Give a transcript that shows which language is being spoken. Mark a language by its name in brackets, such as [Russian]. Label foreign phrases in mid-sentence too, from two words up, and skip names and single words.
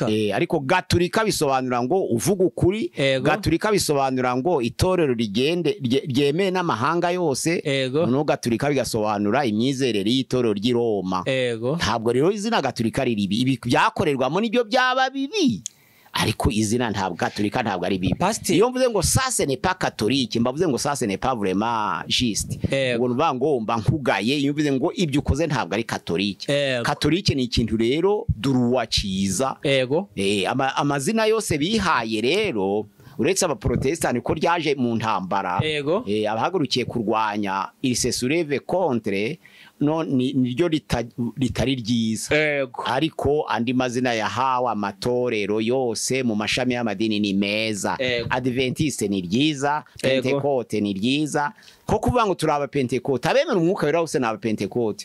[Kinyarwanda] Ariko gatulika bisobanura ngo uvuga ukuri, gatulika bisobanura ngo itorero ryemeye n'amahanga yose, no gatulika bigasobanura imyizerere y'itorero ry'i Roma. Ntabwo rero izina gatulika riri ibi byakorerwamo nibyo byaba bibi, ariko izina ntabwo gatulika ntabwo ari bibi. Iyo mvuze ngo [French] ça ce n'est pas catholique, [Kinyarwanda] mbavuze ngo [French] ça ce n'est pas vraiment juste, [Kinyarwanda] ngo nuvuga ngo mba nkugaye. Iyo mvuze ngo ibyo ukoze ntabwo ari catholique. Catholique ni ikintu rero duruwa ciza. Amazina yose bihaye rero uretse abaprotestani ko ryaje mu ntambara, abahagurukiye kurwanya [French] il se soulève contre, [Kinyarwanda] no niryo ritari ryiza. Ariko andi mazina yahawe amatorero yose mu mashami y'amadini ni meza. Adventiste ni ryiza, Pentecote ni ryiza, ko kuvuga ngo turi abapentekote, abemera umwuka wera bose n'abapentekote.